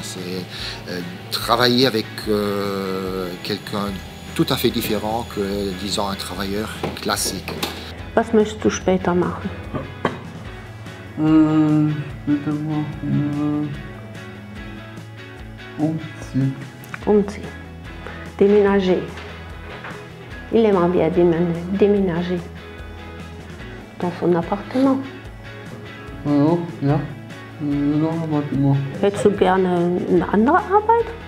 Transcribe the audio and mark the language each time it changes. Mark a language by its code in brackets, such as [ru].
[fr] C'est travailler avec quelqu'un tout à fait différent que, disons, un travailleur classique. [de] Was möchtest du später machen? Später machen umziehen. Umziehen. [fr] Déménager. Il aimerait bien déménager dans son appartement. [de] Ja, noch ein Appartement. Hättest du gerne eine andere Arbeit?